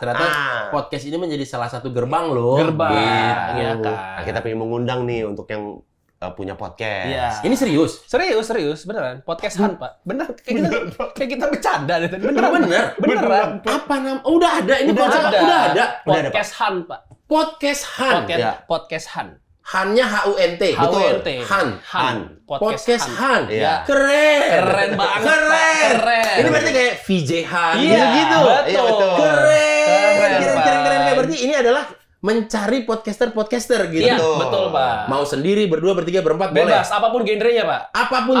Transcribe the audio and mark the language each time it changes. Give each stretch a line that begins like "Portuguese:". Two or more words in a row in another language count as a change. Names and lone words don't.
Indonesian: Ternyata podcast ini menjadi salah satu gerbang loh. Gerbang, Gitu. ya kan. Nah, kita pengen mengundang nih untuk yang punya podcast. Iya. Ini serius? Serius, beneran. Podcast Han, Pak. Bener, kayak kita bercanda deh tadi. Beneran. Beneran. Apa nama? Oh, udah ada. Ini podcast udah ada. Podcast Han, Pak. Podcast Han. Podcast Han. Han-nya H-U-N-T. HUNT. Han. Podcast Han. Iya. Keren banget, Keren. Pak. Keren. Ini berarti kayak VJ Han. Iya, gitu. betul. Iya, betul. Keren. Pak. Keren. Berarti ini adalah mencari podcaster gitu. Iya, betul, Pak. Mau sendiri, berdua, bertiga, berempat boleh. Bebas, apapun genrenya, Pak. Apapun